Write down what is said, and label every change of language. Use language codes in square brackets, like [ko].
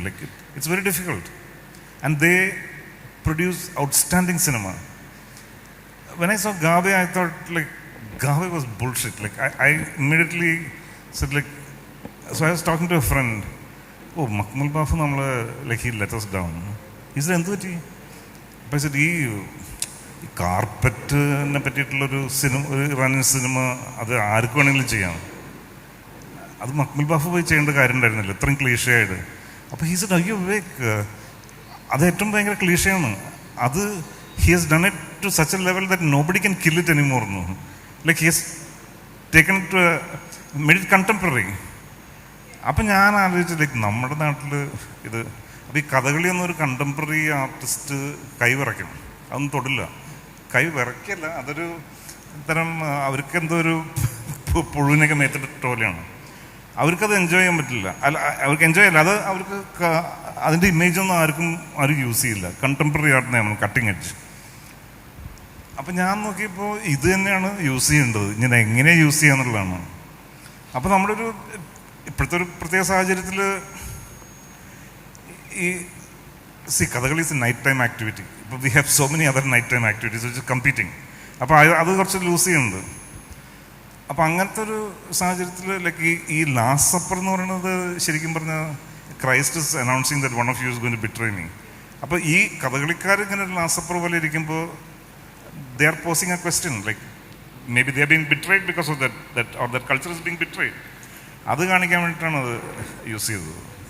[en] Like, it's very difficult, and they produce outstanding cinema. When I saw Gabe, I thought, like, Gabe was bullshit. Like, I immediately said, like, so I was talking to a friend. Oh, Makhmalbaf, like, he let us down. He said, [ml] എന്തുപറ്റി? അപ്പോൾ [en] I said, [ml] ഈ കാർപ്പറ്റിനെ പറ്റിയിട്ടുള്ളൊരു cinema, ഒരു Iranian cinema, അത് ആർക്ക് വേണമെങ്കിലും ചെയ്യാം. അത് മഖ്മൽബാഫ് പോയി ചെയ്യേണ്ട കാര്യം ഉണ്ടായിരുന്നില്ല, ഇത്രയും ക്ലീഷയായിട്ട്. അപ്പോൾ [en] he said, [ml] അയ്യോ വിവേക്, അത് ഏറ്റവും ഭയങ്കര ക്ലീഷയാണ്. അത് [en] he has done it to such a level that nobody can kill it anymore. No? Like he has taken it to made it contemporary. [ml] അപ്പം ഞാൻ ആലോചിച്ചു ലൈക്ക് നമ്മുടെ നാട്ടിൽ ഇത് അപ്പോൾ ഈ കഥകളി എന്നൊരു കണ്ടംപററി ആർട്ടിസ്റ്റ് കൈ വിറയ്ക്കും, അതൊന്നും തൊടില്ല. കൈ വിറയ്ക്കല്ല, അതൊരു തരം അവർക്ക് എന്തോ ഒരു പുഴുവിനൊക്കെ മേത്തിട്ട പോലെയാണ്. അവർക്കത് എൻജോയ് ചെയ്യാൻ പറ്റില്ല. അല്ല, അവർക്ക് എൻജോയ് അല്ല, അത് അവർക്ക് അതിൻ്റെ ഇമേജൊന്നും ആരും യൂസ് ചെയ്യില്ല. Contemporary ആർട്ടിനെയാണ് cutting edge. അപ്പം ഞാൻ നോക്കിയപ്പോൾ ഇത് തന്നെയാണ് യൂസ് ചെയ്യേണ്ടത്, ഇങ്ങനെ എങ്ങനെയാണ് യൂസ് ചെയ്യാന്നുള്ളതാണ്. അപ്പോൾ നമ്മുടെ ഒരു ഇപ്പോഴത്തെ ഒരു പ്രത്യേക സാഹചര്യത്തിൽ ഈ Kathakali [en] Is night time activity. ഇപ്പോൾ we have so many other night time activities which competing. [ml] അപ്പോൾ അത് കുറച്ച് ലൂസ് ചെയ്യുന്നുണ്ട്. അപ്പോൾ അങ്ങനത്തെ ഒരു സാഹചര്യത്തിൽ ലൈക്ക് ഈ ലാസ്റ്റ് സപ്പർ എന്ന് പറയുന്നത് ശരിക്കും പറഞ്ഞാൽ [en] Christ is announcing that one of you is going to betray me. [ml] അപ്പോൾ ഈ കഥകളിക്കാർ ഇങ്ങനെ ഒരു ലാസ്റ്റ് സപ്പർ പോലെ ഇരിക്കുമ്പോൾ [en] they are posing a question like maybe they are being betrayed because of that or that culture is being betrayed. [ml] അത് കാണിക്കാൻ വേണ്ടിയിട്ടാണ് അത് യൂസ് ചെയ്തത്.